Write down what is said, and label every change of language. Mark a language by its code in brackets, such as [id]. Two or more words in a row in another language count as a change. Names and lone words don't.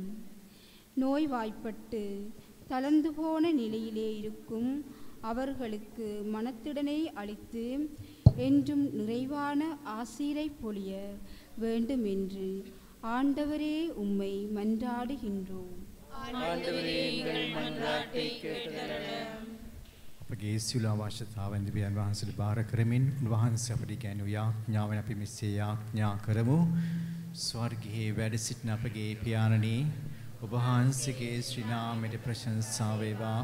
[ta] நோய்வாய்ப்பட்டு தளர்ந்து போன நிலையிலே இருக்கும் அவர்களுக்கு மனத்திடனை அளித்து என்றும் நிறைவான ஆசீரை பொழிய வேண்டும் என்று ஆண்டவரே உம்மை மன்றாடுகின்றோம். [si] අපගේ සියලු අවශ්‍යතාවන් දෙවියන් වහන්සේට බාර කරමින් උන්වහන්සේ අපට කියනු යාඥාවෙන් අපි මෙසේ යාඥා කරමු. ස්වර්ගයේ වැඩ සිටින අපගේ පියාණනි, ඔබ වහන්සේගේ ශ්‍රී නාමයට ප්‍රශංසා වේවා.